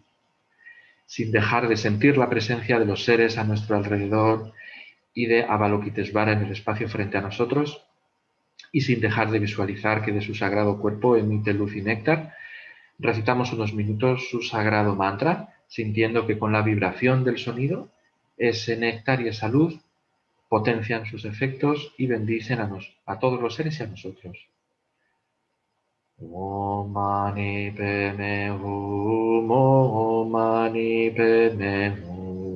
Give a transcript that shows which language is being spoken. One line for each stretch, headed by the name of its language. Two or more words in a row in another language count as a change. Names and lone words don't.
Spanish: Sin dejar de sentir la presencia de los seres a nuestro alrededor y de Avalokiteshvara en el espacio frente a nosotros, y sin dejar de visualizar que de su sagrado cuerpo emite luz y néctar, recitamos unos minutos su sagrado mantra, sintiendo que con la vibración del sonido, ese néctar y esa luz potencian sus efectos y bendicen a todos los seres y a nosotros.
Sanskrit: ॐ मणि पद्मे हूँ ॐ मणि पद्मे हूँ.